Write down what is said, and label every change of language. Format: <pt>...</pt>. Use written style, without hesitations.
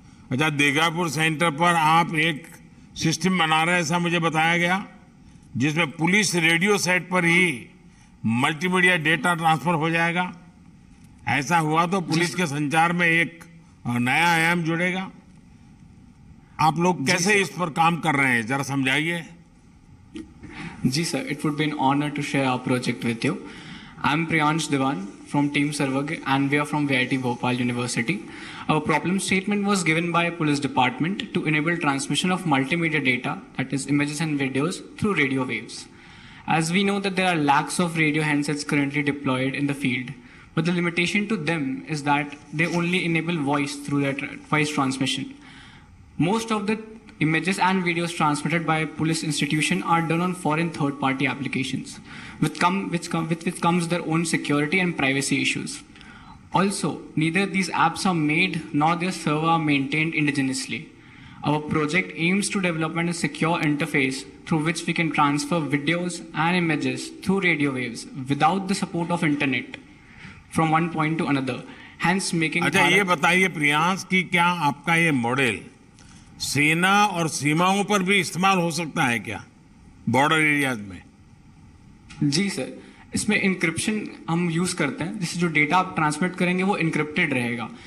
<hi>अच्छा, देगापुर सेंटर पर आप एक सिस्टम बना रहे हैं, ऐसा मुझे बताया गया, जिसमें पुलिस रेडियो सेट पर ही मल्टीमीडिया डेटा ट्रांसफर हो जाएगा। ऐसा हुआ तो पुलिस के संचार में एक नया आयाम जुड़ेगा। आप लोग कैसे इस पर काम कर रहे हैं, जरा समझाइए। जी sir,</hi> <en>it would be an honor to share our project with you. I'm Priyansh Diwan from Team Sarvagya and we are from VIT Bhopal University. Our problem statement was given by Police Department to enable transmission of multimedia data, that is images and videos, through radio waves. As we know that there are lakhs of radio handsets currently deployed in the field, but the limitation to them is that they only enable voice through that voice transmission. Most of the images and videos transmitted by police institution are done on foreign third-party applications, with which comes their own security and privacy issues. Also, neither these apps are made nor their server are maintained indigenously. Our project aims to develop a secure interface through which we can transfer videos and images through radio waves without the support of internet from one point to another, hence making</en> <hi>अच्छा, ये बताइए प्रियांश कि क्या आपका ये model सेना और सीमाओं पर भी इस्तेमाल हो सकता है क्या, बॉर्डर एरियाज में? जी सर, इसमें इंक्रिप्शन हम यूज करते हैं, जिससे जो डेटा आप ट्रांसमिट करेंगे वो इंक्रिप्टेड रहेगा।</hi>